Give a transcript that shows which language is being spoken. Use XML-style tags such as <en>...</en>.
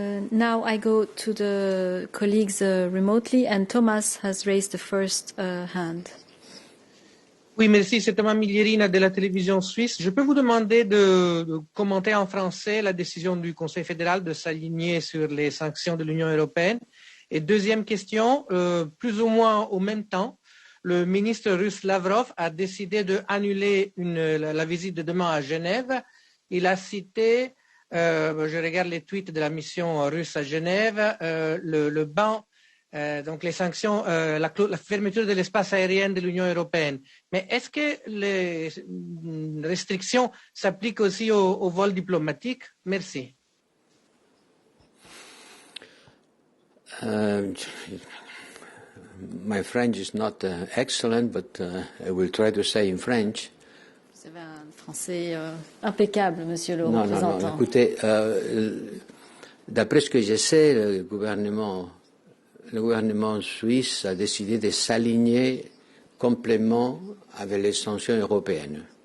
<en>Now I go to the colleagues remotely, and Thomas has raised the first hand.</en> <fr>Oui, merci. C'est Thomas Miglierina de la télévision suisse. Je peux vous demander de commenter en français la décision du Conseil fédéral de s'aligner sur les sanctions de l'Union européenne. Et deuxième question, plus ou moins au même temps, le ministre russe Lavrov a décidé d'annuler la visite de demain à Genève. Il a cité, je regarde les tweets de la mission russe à Genève, le ban, donc les sanctions, la fermeture de l'espace aérien de l'Union européenne. Mais est-ce que les restrictions s'appliquent aussi aux vols diplomatiques? Merci.</fr> <en>My French is not excellent, but I will try to say in French.</en> <fr>Vous avez un français impeccable, monsieur le représentant. Non, écoutez, d'après ce que je sais, le gouvernement suisse a décidé de s'aligner complètement avec les sanctions européennes.</fr>